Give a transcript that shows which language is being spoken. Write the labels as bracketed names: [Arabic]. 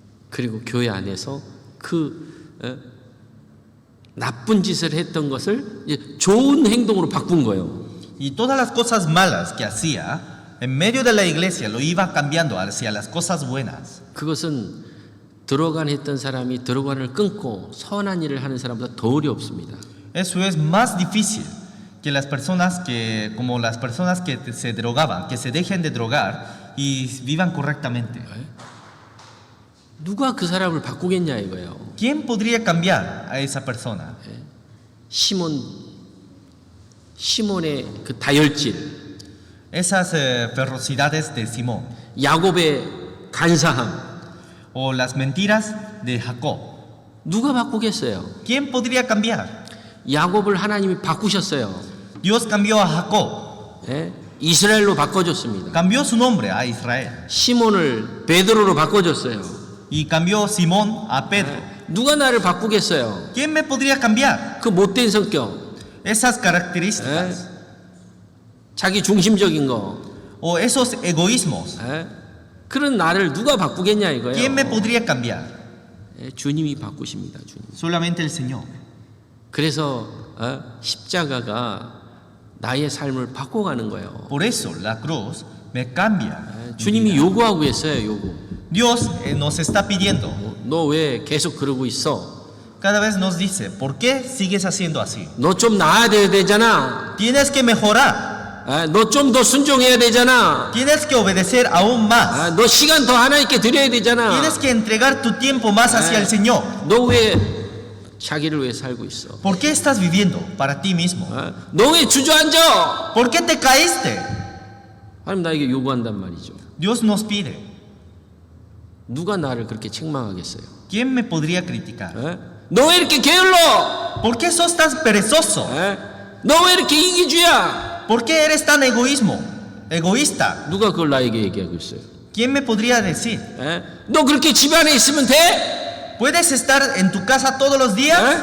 [Korean] 그리고 교회 안에서 그 나쁜 짓을 했던 것을 이제 좋은 행동으로 바꾼 거예요. [Spanish] Y todas las cosas malas que hacía, en medio de la iglesia lo iba cambiando hacia las cosas buenas. [Korean] 그것은 들어간 했던 사람이 들어간을 끊고 선한 일을 하는 사람보다 더 어렵습니다. [Spanish] Eso es más difícil que las personas como las personas que se drogaban, que se dejen de drogar y vivan correctamente. [Korean] 누가 그 사람을 바꾸겠냐 이거예요. [Spanish] ¿Quién podría cambiar a esa persona? [Korean] 시몬의 그 다혈질, [Spanish] Esas ferocidades de Simón [Korean] 야곱의 간사함, [Spanish] o las mentiras de Jacob. [Korean] 누가 바꾸겠어요? [Spanish] ¿Quién podría cambiar? [Korean] 야곱을 하나님이 바꾸셨어요. [Spanish] Dios cambió a Jacob, [Korean] 이스라엘로 바꿔줬습니다. [Spanish] cambió su nombre a Israel [Korean] 시몬을 베드로로 바꿔줬어요. [Spanish] y cambió Simón a Pedro. [Korean] 누가 나를 바꾸겠어요? [Spanish] ¿Quién me podría cambiar? [Korean] 그 못된 성격, [Spanish] Esas características [Korean] 자기 중심적인 거, [Spanish] o esos egoísmos. [Korean] 그런 나를 누가 바꾸겠냐 이거예요. [Spanish] ¿Quién me podría cambiar? [Korean] 주님이 바꾸십니다. 주님. [Spanish] Solamente el Señor. [Korean] 그래서 십자가가 나의 삶을 바꿔가는 거예요. [Spanish] Por eso la cruz me cambia. [Korean] 주님이 요구하고 있어요. 요구. [Spanish] Dios nos está pidiendo. [Korean] 너 왜 계속 그러고 있어? [Spanish] Cada vez nos dice, ¿por qué sigues haciendo así? [Korean] 너 좀 나아야 되잖아. [Spanish] Tienes que mejorar. [Korean] 너 좀 더 순종해야 되잖아. [Spanish] Tienes que obedecer aún más. [Korean] 너 시간 더 하나님께 드려야 되잖아. [Spanish] Tienes que entregar tu tiempo más hacia el Señor. [Korean] 너 왜 자기를 왜 살고 있어? [Spanish] ¿Por qué estás viviendo para ti mismo? [Korean] 너 왜 주저앉아? [Spanish] ¿Por qué te caíste? [Korean] 하나님 나에게 요구한단 말이죠. [Spanish] Dios nos pide. [Korean] 누가 나를 그렇게 책망하겠어요? [Spanish] ¿Quién me podría criticar? [Korean] 너 왜 이렇게 게을러? [Spanish] ¿Por qué sos tan perezoso? [Korean] 너 왜 이렇게 이기주의야? [Spanish] ¿Por qué eres tan egoísta? [Korean] 누가 그걸 나에게 얘기하고 있어요? [Spanish] ¿Quién me podría decir? [Korean] 너 그렇게 집 안에 있으면 돼? [Spanish] ¿Puedes estar en tu casa todos los días?